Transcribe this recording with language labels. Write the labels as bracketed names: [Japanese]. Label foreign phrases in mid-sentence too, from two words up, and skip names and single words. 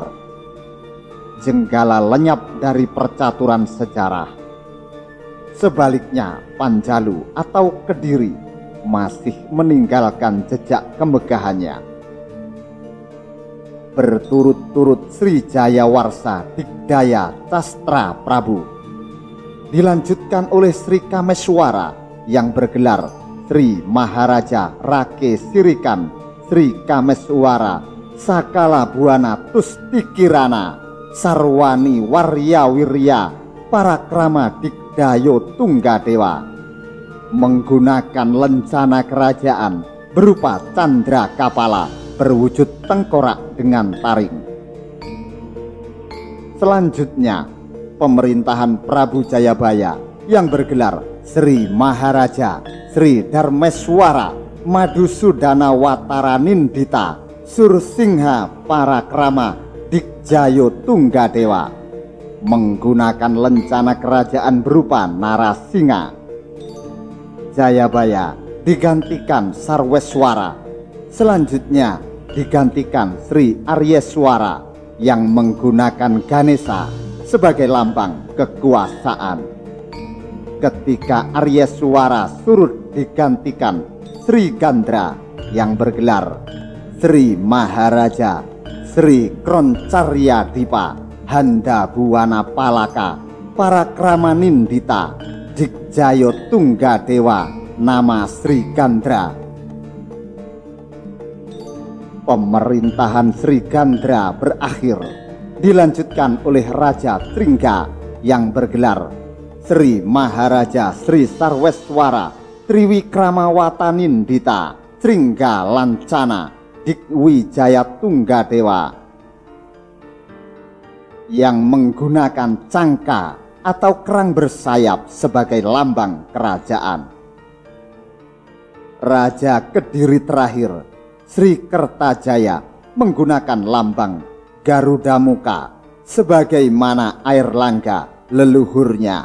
[Indonesian] Jenggala lenyap dari percaturan sejarah. Sebaliknya, Panjalu atau Kediri masih meninggalkan jejak kemegahannya. Berturut-turut Sri Jayawarsa Digdaya Castra Prabu dilanjutkan oleh Sri Kameswara yang bergelar Sri Maharaja Rake Sirikan Sri Kameswara Sakala Buana Tustikirana Sarwani Warya Wirya Parakrama Digdayo Tunggadewa, menggunakan lencana kerajaan berupa candra kapala berwujud tengkorak dengan taring. Selanjutnya, pemerintahan Prabu Jayabaya yang bergelar Sri Maharaja Sri Dharmeswara Madhusudana Wataranindita Sursingha Parakrama Dikjayo Tunggadewa menggunakan lencana kerajaan berupa Narasinga. Jayabaya digantikan Sarweswara, selanjutnya digantikan Sri Aryeswara yang menggunakan Ganesha sebagai lambang kekuasaan. Ketika Aryeswara surut digantikan Sri Gandra yang bergelar Sri Maharaja Sri Kroncarya Dipa Handa Buwana Palaka Parakramanindita Dikjayo Tunggadewa nama Sri Gandra. Pemerintahan Sri Gandra berakhir dilanjutkan oleh Raja Tringga yang bergelar Sri Maharaja Sri Sarweswara Triwikramawataninddita Tringga Lancana Dikwijaya Tunggadewa yang menggunakan cangka atau kerang bersayap sebagai lambang kerajaan. Raja Kediri terakhir Sri Kertajaya menggunakan lambang Garuda Muka sebagaimana air langga leluhurnya.